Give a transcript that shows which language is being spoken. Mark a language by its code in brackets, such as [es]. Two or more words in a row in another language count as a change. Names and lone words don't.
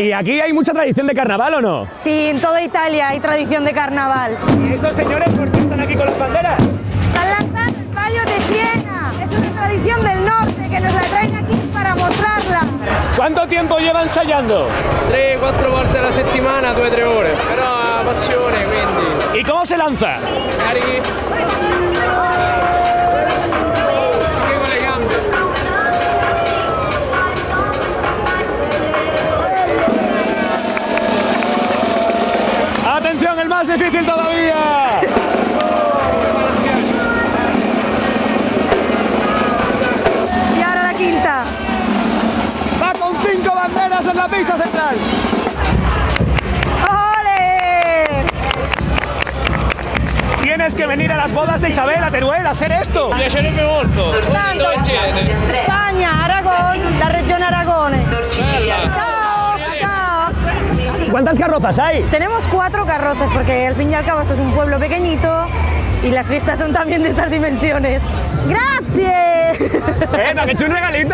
[es] ¿Y aquí hay mucha tradición de carnaval o no? Sí, en toda Italia hay tradición de carnaval. ¿Y estos señores por qué están aquí con las banderas? Están lanzando el palio de Siena. Es una tradición del norte que nos la traen aquí para mostrarla. ¿Cuánto tiempo lleva ensayando? [it] 3-4 volte alla settimana, 2-3 ore. Però passione, quindi. [es] ¿Y cómo se lanza? [it] Carichi. Anche con le gambe. [es] ¡Atención, el más difícil todavía! Y ahora la quinta. ¡Va con 5 banderas en la pista central! ¡Ole! tienes que venir a las bodas de Isabel a Teruel a hacer esto. [it] Mi piacerebbe molto. Tanto. Dove siete? [es] España, Aragón, la región Aragone. [it] Bella. Chao, chao. [es] ¿Cuántas carrozas hay? Tenemos 4 carrozas porque al fin y al cabo esto es un pueblo pequeñito y las fiestas son también de estas dimensiones. ¡Gracias! ¡Me han hecho un regalito!